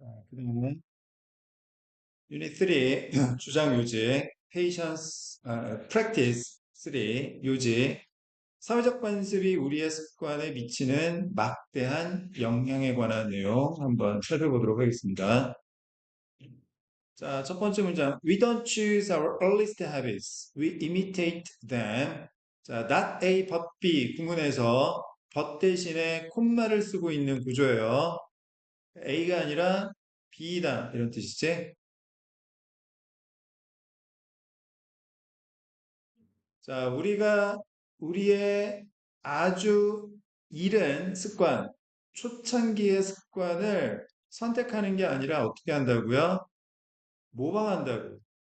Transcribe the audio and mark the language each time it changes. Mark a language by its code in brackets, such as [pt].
[ko] 그다음에 유닛 3 주장 요지 patience practice 3 요지 사회적 관습이 우리의 습관에 미치는 막대한 영향에 관한 내용 한번 살펴보도록 하겠습니다. 자, 첫 번째 문장. [en] We don't choose our earliest habits. We imitate them. [ko] 자, not A, but B 구문에서 but 대신에 콤마를 쓰고 있는 구조예요. A가 아니라 B다 이런 뜻이지. 자, 우리가 우리의 아주 이른 습관, 초창기의 습관을 선택하는 게 아니라 어떻게 한다고요? 모방한다고.